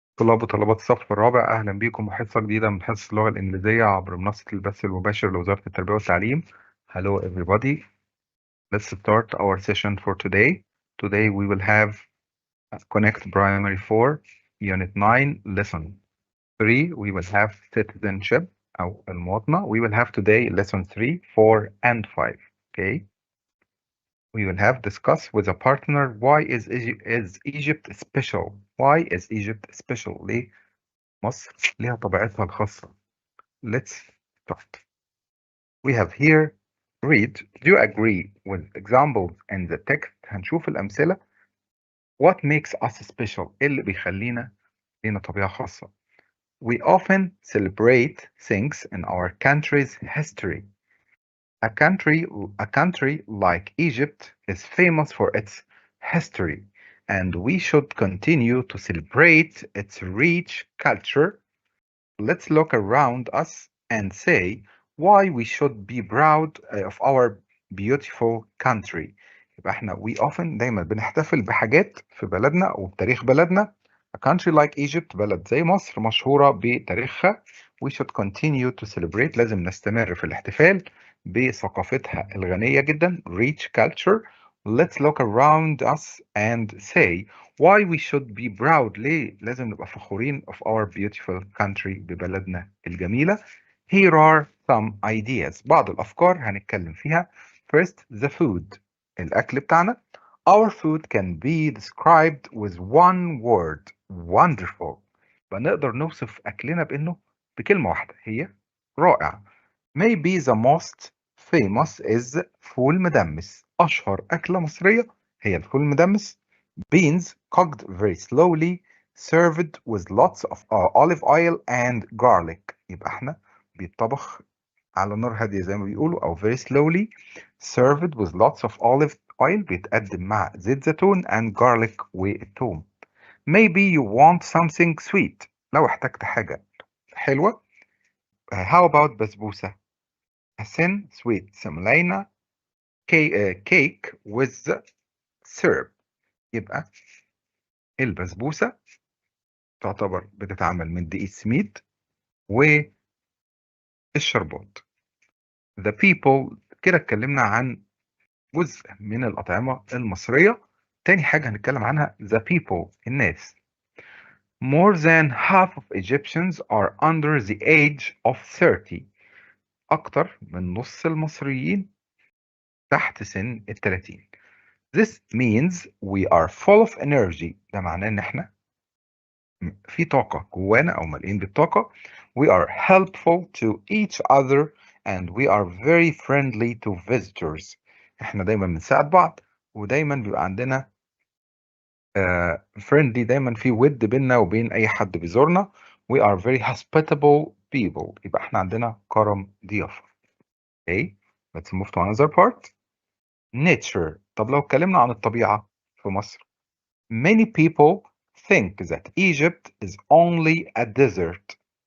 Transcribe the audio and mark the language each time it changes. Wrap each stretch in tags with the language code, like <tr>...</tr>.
<ar>طلاب وطلبات الصف الرابع، أهلا بكم وحصة جديدة من حصص اللغة الإنجليزية عبر منصة البث المباشر لوزارة التربية والتعليم.</ar> <en>Hello everybody. Let's start our session for today. Today we will have Connect Primary 4, Unit 9, Lesson 3. We will have Citizenship</en> <ar>أو المواطنة.</ar> <en>We will have today Lesson 3, 4, and 5. Okay. We will have discuss with a partner why is Egypt special? Why is Egypt special?</en> <ar>ليه مصر ليها طبيعتها الخاصة.</ar> <en>Let's start. We have here read. Do you agree with examples in the text?</en> <ar>هنشوف الأمثلة.</ar> <en>What makes us special?</en> <ar>إيه اللي بيخلينا لينا طبيعة خاصة.</ar> <en>We often celebrate things in our country's history. A country like Egypt is famous for its history, and we should continue to celebrate its rich culture. Let's look around us and say why we should be proud of our beautiful country.</en> <ar>يبقى احنا</ar> <en>we often</en> <ar>دايما بنحتفل بحاجات في بلدنا أو بتاريخ بلدنا.</ar> <en>A country like Egypt</en> <ar>بلد زي مصر مشهورة بتاريخها.</ar> <en>We should continue to celebrate.</en> <ar>لازم نستمر في الاحتفال بثقافتها الغنية جدا.</ar> <en>Rich culture. Let's look around us and say why we should be proud.</en> <ar>ليه لازم نبقى فخورين</ar> <en>of our beautiful country</en> <ar>ببلدنا الجميلة.</ar> <en>Here are some ideas.</en> <ar>بعض الأفكار هنتكلم فيها.</ar> <en>First, the food.</en> <ar>الأكل بتاعنا.</ar> <en>Our food can be described with one word. Wonderful.</en> <ar>فنقدر نوصف أكلنا بإنه بكلمة واحدة هي رائع.</ar> <en>Maybe the most famous is فول مدمس.</en> <ar>أشهر أكلة مصرية هي الفول المدمس.</ar> <en>Beans cooked very slowly, served with lots of olive oil and garlic.</en> <ar>يبقى احنا بيتطبخ على نار هادية زي ما بيقولوا أو</ar> <en>very slowly, served with lots of olive oil.</en> <ar>بيتقدم مع زيت زيتون</ar> <en>and garlic</en> <ar>والثوم.</ar> <en>Maybe you want something sweet.</en> <ar>لو احتجت حاجة حلوة.</ar> <en>How about بسبوسة? A thin sweet semolina cake with syrup.</en> <ar>يبقى البسبوسة تعتبر بتتعمل من دقيق سميد والشربات.</ar> <en>The people.</en> <ar>كده اتكلمنا عن جزء من الأطعمة المصرية. تاني حاجة هنتكلم عنها</ar> <en>the people.</en> <ar>الناس.</ar> <en>More than half of Egyptians are under the age of 30.</en> <ar>أكتر من نص المصريين تحت سن 30.</ar> <en>This means we are full of energy.</en> <ar>ده معناه إن إحنا في طاقة جوانا أو مليين بالطاقة.</ar> <en>We are helpful to each other and we are very friendly to visitors.</en> <ar>إحنا دايما بنساعد بعض ودايما بيبقى عندنا friendly. دايما في ود بيننا وبين أي حد بيزورنا.</ar> <en>We are very hospitable people.</en> <ar>يبقى إحنا عندنا كرم ضيافة.</ar> <en>Okay, let's move to another part. Nature.</en> <ar>طب لو اتكلمنا عن الطبيعة في مصر.</ar> <en>Many people think that Egypt is only a desert.</en>